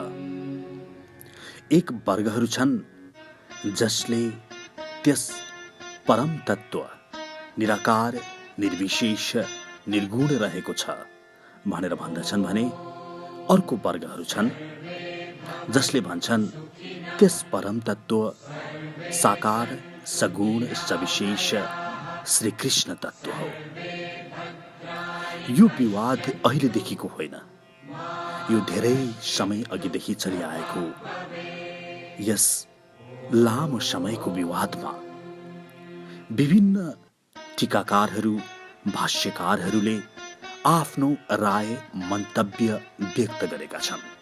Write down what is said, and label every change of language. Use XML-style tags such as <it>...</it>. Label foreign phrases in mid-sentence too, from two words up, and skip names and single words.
<ne>एक वर्गहरू छन् जसले त्यस परम तत्व निराकार, निर्विशेष, निर्गुण रहेको छ भनेर भन्दछन् भने अर्को वर्गहरू छन् जसले भन्छन् त्यस परम तत्व साकार, सगुण, सविशेष श्री कृष्ण तत्व हो। यो विवाद अहिलेदेखिको होइन, यो धेरै समय अघिदेखि चलिआएको यस लामो समयको विवादमा विभिन्न टीकाकारहरू, भाष्यकारहरूले आफ्नो राय, मन्तव्य व्यक्त गरेका छन्।</ne>